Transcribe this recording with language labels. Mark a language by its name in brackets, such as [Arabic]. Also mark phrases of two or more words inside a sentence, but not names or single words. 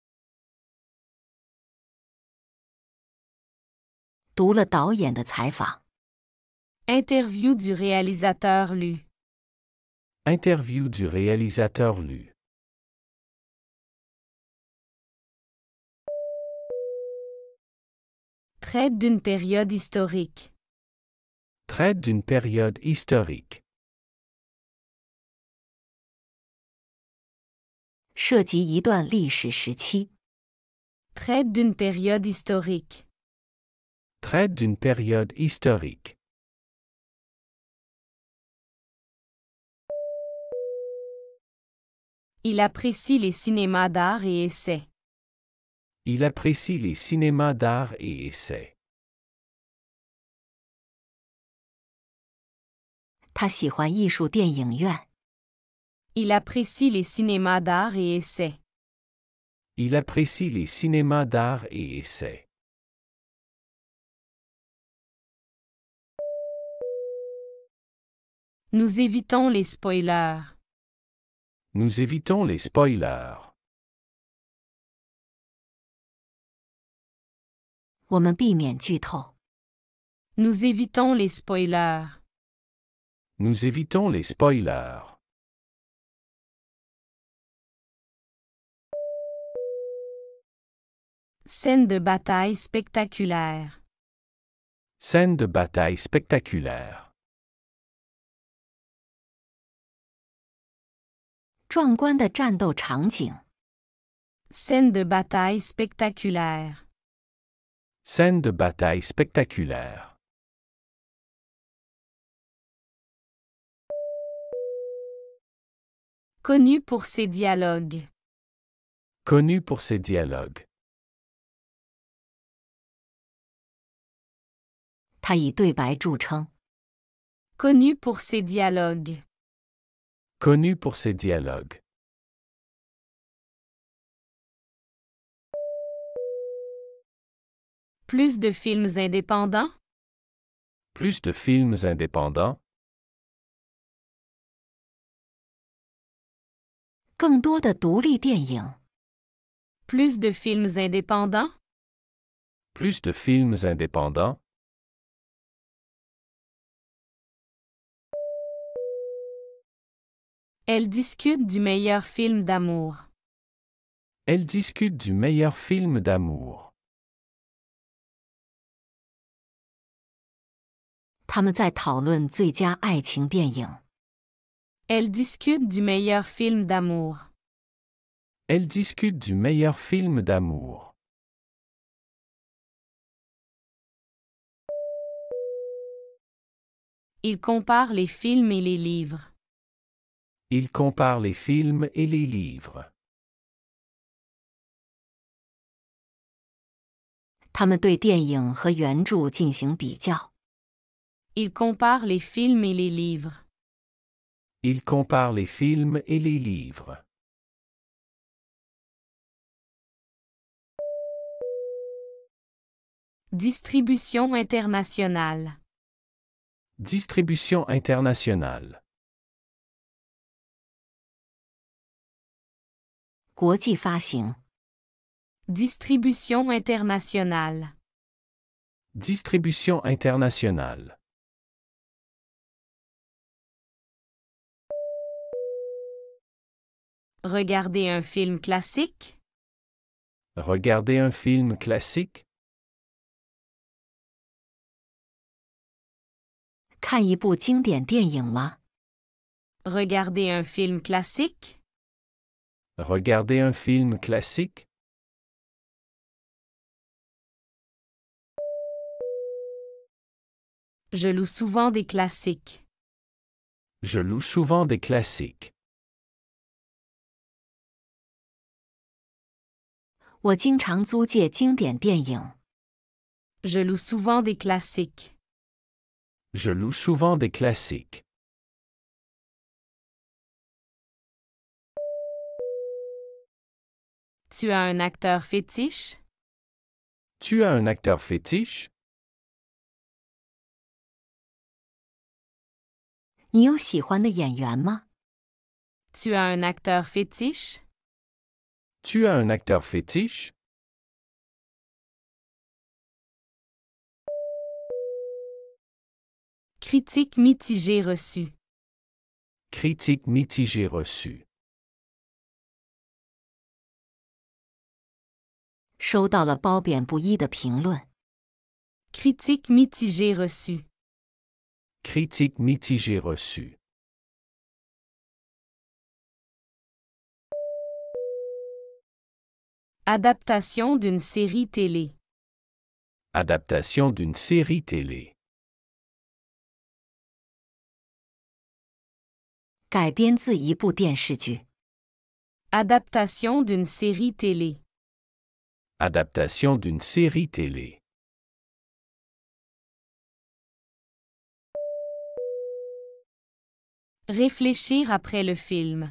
[Chinese] 读了导演的采访。 [French] Interview du réalisateur lu. Interview du réalisateur lu. Traite d'une période historique. Traite d'une période historique. [Chinese] 涉及一段历史时期。 [French] Traite d'une période historique. Traite d'une période historique. Il apprécie les cinémas d'art et essais. Il apprécie les cinémas d'art et essais. [Chinese] 他喜欢艺术电影院。 [French] Il apprécie les cinémas d'art et essais. Il apprécie les cinémas d'art et essais. Nous évitons les spoilers. Nous évitons les spoilers. [Chinese] 我们避免剧透。 [French] Nous évitons les spoilers. Nous évitons les spoilers. Scène de bataille spectaculaire. Scène de bataille spectaculaire. [Chinese] 壮观的战斗场景。 [French] Scène de bataille spectaculaire. Scène de bataille spectaculaire. Connu pour ses dialogues. Connu pour ses dialogues. [Chinese] 他以对白著称。 [French] Connu pour ses dialogues. Connu pour ses dialogues. Plus de films indépendants. Plus de films indépendants. [Chinese] 更多的独立电影。 [French] Plus de films indépendants. Plus de films indépendants. Elle discute du meilleur film d'amour. Elle discute du meilleur film d'amour. [Chinese] 他们在讨论最佳爱情电影。 [French] Elle discute du meilleur film d'amour. Elle discute du meilleur film d'amour. Il compare les films et les livres. Il compare les films et les livres. [Chinese] 他们对电影和原著进行比较。 [French] Il compare les films et les livres. Il compare les films et les livres. Distribution internationale. Distribution internationale. [Chinese] 国际发行。 [French] Distribution internationale. Distribution internationale. Regarder un film classique. Regarder un film classique. [Chinese] 看一部经典电影吗？ [French] Regarder un film classique. Regarder un film classique. Je loue souvent des classiques. Je loue souvent des classiques. [Chinese] 我经常租借经典电影。 [French] Je loue souvent des classiques. Je loue souvent des classiques. Tu as un acteur fétiche? Tu as un acteur fétiche? [Chinese] 你有喜欢的演员吗？ [French] Tu as un acteur fétiche? Tu as un acteur fétiche? Critique mitigée reçue. Critique mitigée reçue. [Chinese] 收到了褒贬不一的评论。 [French] Critique mitigée reçue. Critique mitigée reçue. Adaptation d'une série télé. Adaptation d'une série télé. [Chinese] 改编自一部电视剧。 [French] Adaptation d'une série télé. Adaptation d'une série télé. Réfléchir après le film.